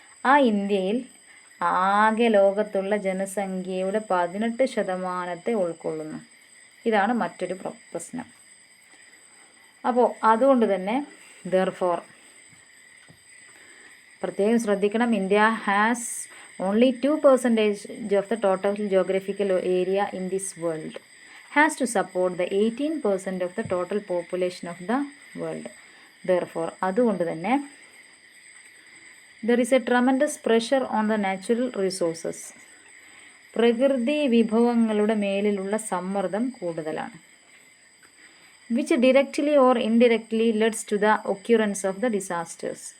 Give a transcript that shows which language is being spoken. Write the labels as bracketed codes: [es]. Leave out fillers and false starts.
[ml] ആ ഇന്ത്യയിൽ ആകെ ലോകത്തുള്ള ജനസംഖ്യയുടെ 18% ഉൾക്കൊള്ളുന്നു. ഇതാണ് മറ്റൊരു പ്രശ്നം. അപ്പോൾ അതുകൊണ്ട് തന്നെ [en] therefore [ml] പ്രത്യേകം ശ്രദ്ധിക്കണം, [en] India has Only 2% of the total geographical area in this world has to support the 18% of the total population of the world. Therefore, [ml] അതുകൊണ്ട് തന്നെ [en] there is a tremendous pressure on the natural resources. [ml] പ്രകൃതി വിഭവങ്ങളുടെ മേലിലുള്ള സമ്മർദ്ദം കൂടുതലാണ്. [en] Which directly or indirectly leads to the occurrence of the disasters.